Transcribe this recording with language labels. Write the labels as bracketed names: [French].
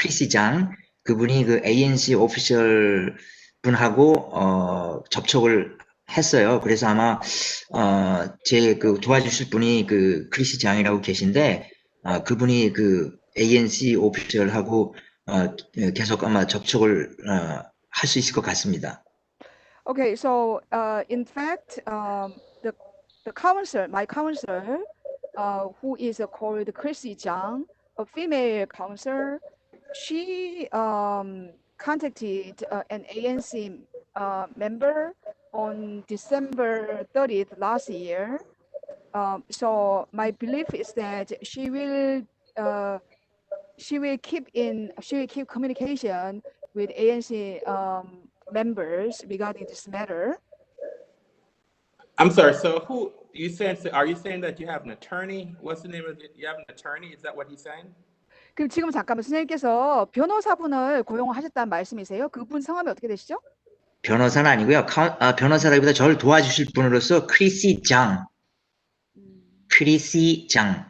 [Korean] 크리시 장, 그분이 ANC 오피셜 분하고, 접촉을 했어요. 그래서 아마, 도와주실 분이 크리시 장이라고 계신데, 그분이 ANC 오피셜하고, 계속 아마 접촉을, 할 수 있을 것 같습니다. [English] Okay, so in fact, the counselor, my counselor, who is called Chrissy Zhang, a female counselor, she contacted an ANC member on December 30th last year. So my belief is that she will keep communication with ANC members regarding this matter. I'm sorry, so are you saying that you have an attorney? What's the name of it? You have an attorney? Is that what he's saying? [Korean] 그럼 지금 잠깐만 선생님께서 변호사분을 고용하셨다는 말씀이세요? 그분 성함이 어떻게 되시죠? 변호사는 아니고요. 변호사라기보다 저를 도와주실 분으로서 크리시 장, CHRISSE CHANG,